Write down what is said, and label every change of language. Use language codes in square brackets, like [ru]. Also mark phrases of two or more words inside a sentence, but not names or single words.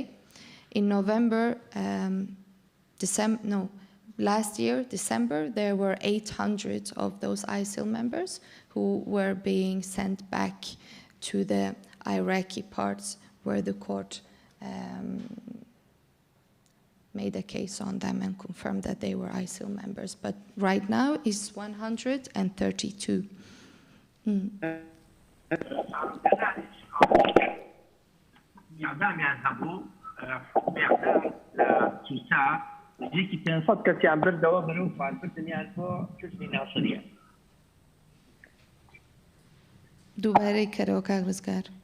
[en] In November, last year, December, there were 800 of those ISIL members who were being sent back to the Iraqi parts where the court made a case on them and confirmed that they were ISIL members. But right now, it's 132. [ckb] نزیکی 500 کەسیان بردەوە بەرەو فالبردنیان بۆ سجنی ناسریە دووبارەی کەرەوە کاک ڕزگار